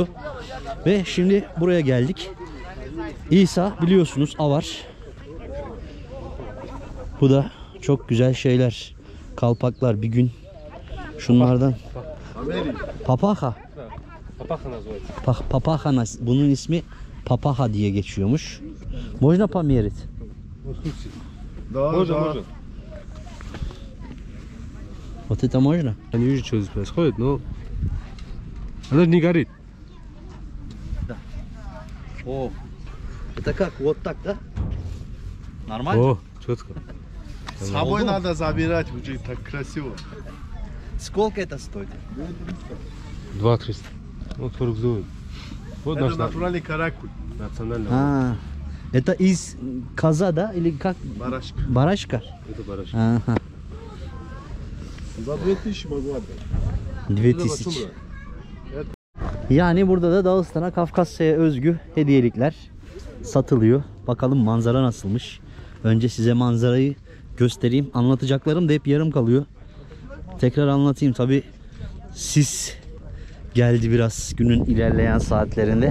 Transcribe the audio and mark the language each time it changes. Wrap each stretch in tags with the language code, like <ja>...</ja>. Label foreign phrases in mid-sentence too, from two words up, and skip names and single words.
<tr>Ve şimdi buraya geldik. İsa biliyorsunuz avar. Bu da çok güzel şeyler. Kalpaklar bir gün şunlardan. Papaha.</tr> <ru>Papaha называется. Papaha.</ru> <tr>Bunun ismi Papaha diye geçiyormuş.</tr> <ru>Можно померить? Да, Можно, да. можно. Вот это можно? Я не вижу, что здесь происходит, но она не горит. О, это как? Вот так, да? Нормально? О, четко. С собой надо забирать, уже так красиво. Сколько это стоит? 2-300. Ну, 40 зует. Вот наш Это натуральный каракуль, национальный. А, это из коза, да? Или как? барашка. Барашка? Это барашек. Ага. За 2000 могу отдать. 2000.</ru> <tr>Yani burada da Dağıstan'a, Kafkasya'ya özgü hediyelikler satılıyor. Bakalım manzara nasılmış. Önce size manzarayı göstereyim. Anlatacaklarım da hep yarım kalıyor. Tekrar anlatayım. Tabi sis geldi biraz günün ilerleyen saatlerinde.</tr>